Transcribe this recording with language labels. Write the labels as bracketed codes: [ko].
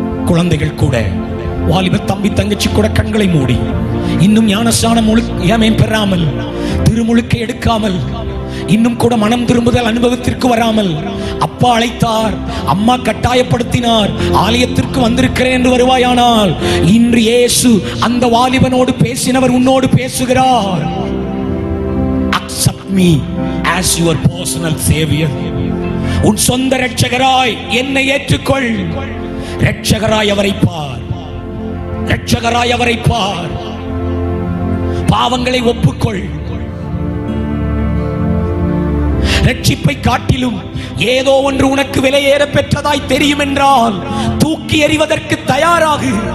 [ta] குழந்தைகள் கூட, வாலிப தம்பி தங்கச்சி கூட கண்களை மூடி, இன்னும் ஞானஸ்நானம் பெறாமல், திருமுழுக்கை எடுக்காமல், இன்னும் கூட மனம் திரும்புதல் அனுபவத்திற்கு வராமல், அப்பா அழைத்தார், அம்மா கட்டாயப்படுத்தினார், ஆலயத்திற்கு வந்திருக்கிறேன் என்று வருவாயானால், இன்று இயேசு அந்த வாலிபனோடு பேசினவர் உன்னோடு பேசுகிறார். [en] Accept me as your personal savior. [ta] உன் சொந்த இரட்சகராய் என்னை ஏற்றுக்கொள். இரட்சகராய் அவரை பார், இரட்சகராய் அவரை பார். பாவங்களை ஒப்புக்கொள். ரட்சிப்பை காட்டிலும் ஏதோ ஒன்று உனக்கு விலையேற பெற்றதாய் தெரியும் என்றால் தூக்கி எறிவதற்கு தயாராகு.